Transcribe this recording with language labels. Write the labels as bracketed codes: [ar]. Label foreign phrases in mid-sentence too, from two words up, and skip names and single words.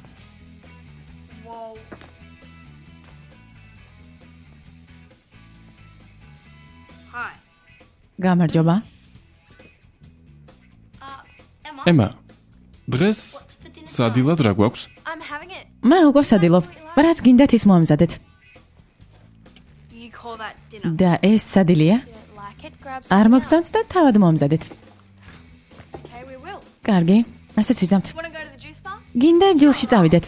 [ka] გამარჯობა. ემა, დღეს სადილად რა გვაქვს? მე უკვე სადილობ. რაც გინდათ ის მოამზადეთ. [en] call that dinner. [ka] და ეს სადილია? [en] Don't like it, grab [ka] არ [en] something [ka] მოგწონთ და თავად მომზადეთ. [en] else. Okay, we will. [ka] კარგი, ასეც ვიზამთ. [en] Want to go to the juice bar? [ka] გინდა ჯილში წავიდეთ.